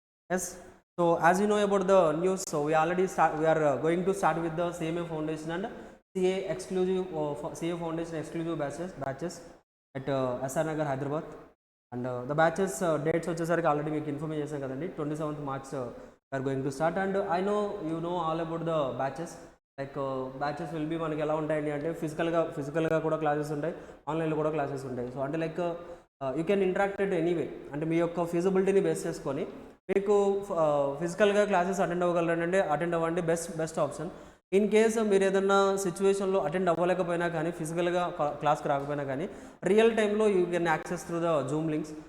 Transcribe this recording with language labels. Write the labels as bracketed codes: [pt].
[en] Yes, so as you know about the news, so we are going to start with the CMA Foundation and CA exclusive CA Foundation exclusive batches at SR Nagar, Hyderabad. And the batches dates [te] వచ్చేసరికి already మీకు inform చేశాం కదండి. [en] 27th March we are going to start, and I know you know all about the batches. [te] Like [en] batches will be [te] మనకి ఎలా ఉంటాయండి అంటే ఫిజికల్గా కూడా క్లాసెస్ ఉంటాయి, ఆన్లైన్లో కూడా క్లాసెస్ ఉంటాయి. సో అంటే [en] like you can interacted anyway, [te] అంటే మీ యొక్క ఫీజిబిలిటీని బేస్ చేసుకొని మీకు ఫిజికల్గా క్లాసెస్ అటెండ్ అవ్వగలరంటే అటెండ్ అవ్వండి, బెస్ట్ ఆప్షన్. ఇన్ కేస్ మీరు ఏదన్నా సిచ్యువేషన్లో అటెండ్ అవ్వలేకపోయినా కానీ, ఫిజికల్గా క్లాస్కి రాకపోయినా కానీ, రియల్ టైంలో [en] You can access through the Zoom links.